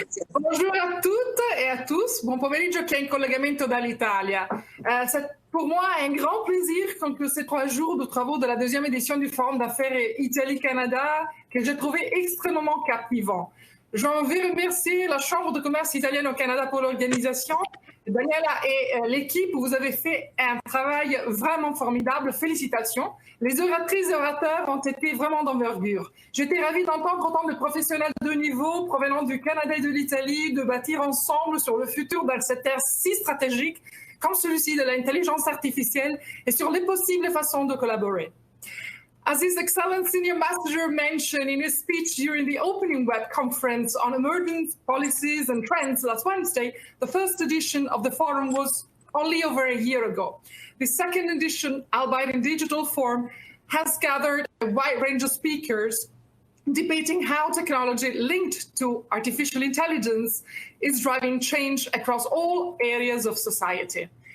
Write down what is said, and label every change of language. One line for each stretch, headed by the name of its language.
French: Bonjour à toutes et à tous.
Italian: Bon pomeriggio a chi è in collegamento dall'Italia.
French: Pour moi, un grand plaisir conclure ces 3 jours de travaux de la 2e édition du Forum d'affaires Italie-Canada que j'ai trouvé extrêmement captivant. J'en veux remercier la Chambre de commerce italienne au Canada pour l'organisation. Daniela et l'équipe, vous avez fait un travail vraiment formidable. Félicitations. Les oratrices et orateurs ont été vraiment d'envergure. J'étais ravie d'entendre autant de professionnels de niveau provenant du Canada et de l'Italie, de bâtir ensemble sur le futur d'un secteur si stratégique comme celui-ci de l'intelligence artificielle et sur les possibles façons de collaborer.
English: As His Excellent Senior Messenger mentioned in his speech during the opening web conference on emerging policies and trends last Wednesday, the first edition of the forum was only over a year ago. The second edition, albeit in digital form, has gathered a wide range of speakers debating how technology linked to artificial intelligence is driving change across all areas of society.